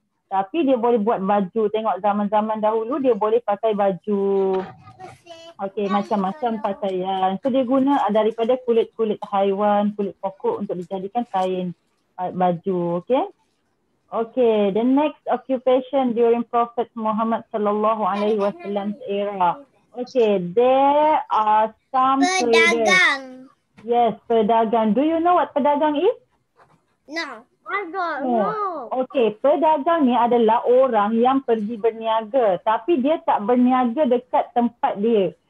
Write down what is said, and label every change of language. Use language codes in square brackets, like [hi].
[ms] Tapi dia boleh buat baju. Tengok zaman-zaman dahulu dia boleh pakai baju. Okey, macam-macam pakaian. [en] So [ms] dia guna daripada kulit-kulit haiwan, kulit pokok untuk dijadikan kain baju. Okey. [en] Okay, the next occupation during Prophet Muhammad sallallahu alaihi wasallam's era. Okay, there are some traders. [ms] Pedagang. [en] Yes, pedagang. Do you know what pedagang is? No. I don't know. [ms] Okay, pedagang ni adalah orang yang pergi berniaga tapi dia tak berniaga dekat tempat dia.